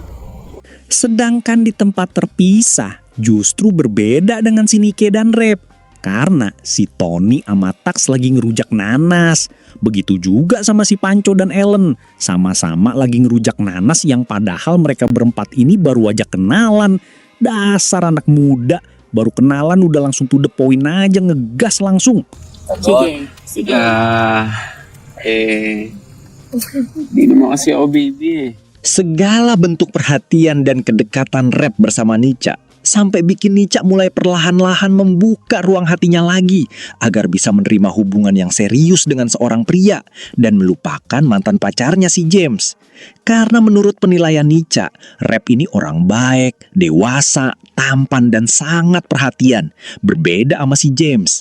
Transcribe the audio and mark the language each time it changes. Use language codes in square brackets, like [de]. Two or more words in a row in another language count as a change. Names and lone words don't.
[id] Sedangkan di tempat terpisah justru berbeda dengan si Nike dan Rep. Karena si Tony sama Tax lagi ngerujak nanas. Begitu juga sama si Panco dan Ellen. Sama-sama lagi ngerujak nanas yang padahal mereka berempat ini baru aja kenalan. Dasar anak muda, baru kenalan udah langsung [en] to the point [id] aja, ngegas langsung. [tl] Sige. Di naman kasi ako baby eh. [id] Segala bentuk perhatian dan kedekatan Rep bersama Nica sampai bikin Nica mulai perlahan-lahan membuka ruang hatinya lagi agar bisa menerima hubungan yang serius dengan seorang pria dan melupakan mantan pacarnya si James. Karena menurut penilaian Nica, Rep ini orang baik, dewasa, tampan dan sangat perhatian, berbeda sama si James.